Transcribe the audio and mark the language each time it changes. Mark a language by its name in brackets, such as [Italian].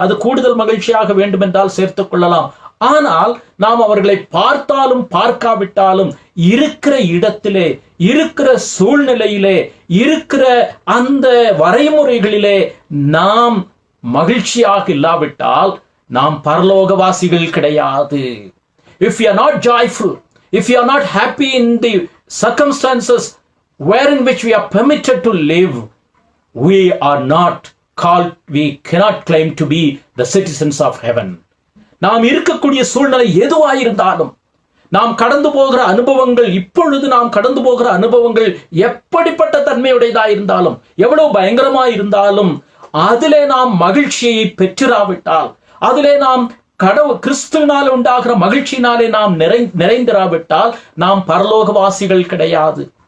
[Tamil] அது கூடுதல் மகிழ்ச்சியாக வேண்டும் என்றால் சேர்த்துக் கொள்ளலாம். ஆனால் நாம் அவர்களை பார்த்தாலும் பார்க்காவிட்டாலும் இருக்கிற இடத்திலே, இருக்கிற சூழ்நிலையிலே, இருக்கிற அந்த வரைமுறைகளிலே நாம் மகிழ்ச்சியாக இல்லாவிட்டால் நாம் பரலோகவாசிகள் கிடையாது. [English] If you are not joyful, if you are not happy in the circumstances wherein which we are permitted to live, we are not called, we cannot claim to be the citizens of heaven. [Tamil] நாம் இருக்கக்கூடிய சூழ்நிலை எதுவாயிருந்தாலும், நாம் கடந்து போகிற அனுபவங்கள், இப்பொழுது நாம் கடந்து போகிற அனுபவங்கள் எப்படிப்பட்ட தன்மையுடையதா இருந்தாலும், எவ்வளவு பயங்கரமாய் இருந்தாலும், அதிலே நாம் மகிழ்ச்சியை பெற்றிராவிட்டால், அதிலே நாம் கிறிஸ்துவினால் உண்டாகிற மகிழ்ச்சியினாலே நாம் நிறைந்திராவிட்டால் நாம் பரலோகவாசிகள் கிடையாது.